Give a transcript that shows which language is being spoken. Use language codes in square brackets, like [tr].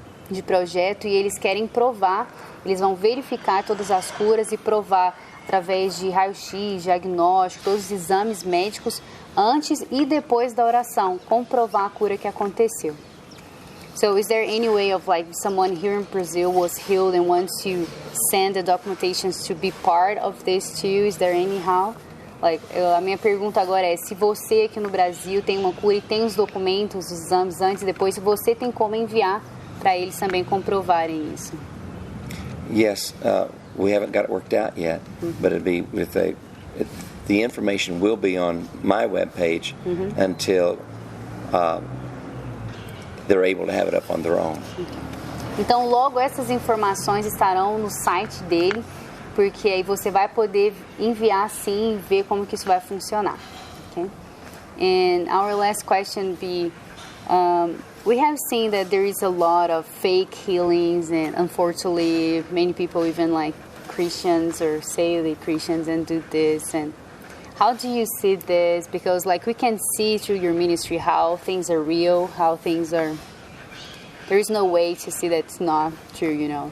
[pt] de projeto, e eles querem provar, eles vão verificar todas as curas e provar através de raio-x, diagnóstico, todos os exames médicos antes e depois da oração, comprovar a cura que aconteceu. [en] So is there any way of like someone here in Brazil was healed and wants to send the documentations to be part of this too? Is there anyhow? [pt] Like, a minha pergunta agora é, se você aqui no Brasil tem uma cura e tem os documentos, os exames antes e depois, se você tem como enviar para eles também comprovarem isso? [en] Yes, we haven't got it worked out yet, but it'd be with the information will be on my webpage until they're able to have it up on their own. [pt] Então, logo essas informações estarão no site dele, porque aí você vai poder enviar sim e ver como que isso vai funcionar. [en] Okay? And our last question would be, we have seen that there is a lot of fake healings, and unfortunately many people, even like Christians or say they're Christians and do this. And how do you see this? Because like we can see through your ministry how things are real, how things are, there is no way to see that it's not true, you know.